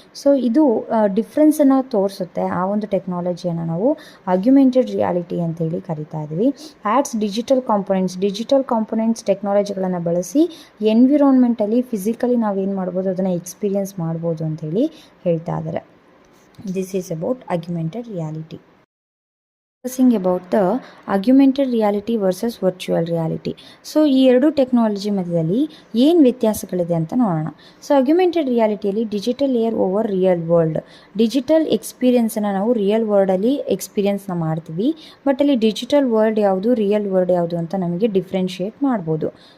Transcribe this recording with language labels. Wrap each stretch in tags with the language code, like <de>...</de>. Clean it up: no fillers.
<kn>So ಇದು ಡಿಫ್ರೆನ್ಸನ್ನು ತೋರಿಸುತ್ತೆ. ಆ ಒಂದು ಟೆಕ್ನಾಲಜಿಯನ್ನು ನಾವು ಆಗ್ಯುಮೆಂಟೆಡ್ ರಿಯಾಲಿಟಿ ಅಂತೇಳಿ ಕರಿತಾ ಇದ್ದೀವಿ. ಆ್ಯಡ್ಸ್ ಡಿಜಿಟಲ್ ಕಾಂಪೊನೆಂಟ್ಸ್ ಟೆಕ್ನಾಲಜಿಗಳನ್ನು ಬಳಸಿ ಎನ್ವಿರಾನ್ಮೆಂಟಲ್ಲಿ ಫಿಸಿಕಲಿ ನಾವೇನು ಮಾಡ್ಬೋದು, ಅದನ್ನು ಎಕ್ಸ್ಪೀರಿಯನ್ಸ್ ಮಾಡ್ಬೋದು ಅಂತೇಳಿ ಹೇಳ್ತಾ ಇದ್ದಾರೆ.</kn> <en>This is about augmented reality. Discussing about the augmented reality versus virtual reality.</en> <kn>So ಈ ಎರಡು ಟೆಕ್ನಾಲಜಿ ಮಧ್ಯದಲ್ಲಿ ಏನು ವ್ಯತ್ಯಾಸಗಳಿದೆ ಅಂತ ನೋಡೋಣ. So ಆಗ್ಯುಮೆಂಟೆಡ್ ರಿಯಾಲಿಟಿಯಲ್ಲಿ</kn> <en>digital layer over real world,</en> <kn>digital ಎಕ್ಸ್ಪೀರಿಯನ್ಸನ್ನು ನಾವು ರಿಯಲ್ ವರ್ಲ್ಡಲ್ಲಿ ಎಕ್ಸ್ಪೀರಿಯನ್ಸ್ನ ಮಾಡ್ತೀವಿ. ಬಟ್ ಅಲ್ಲಿ ಡಿಜಿಟಲ್ ವರ್ಲ್ಡ್ ಯಾವುದು, ರಿಯಲ್ ವರ್ಲ್ಡ್ ಯಾವುದು ಅಂತ ನಮಗೆ ಡಿಫ್ರೆನ್ಷಿಯೇಟ್ ಮಾಡ್ಬೋದು.</kn>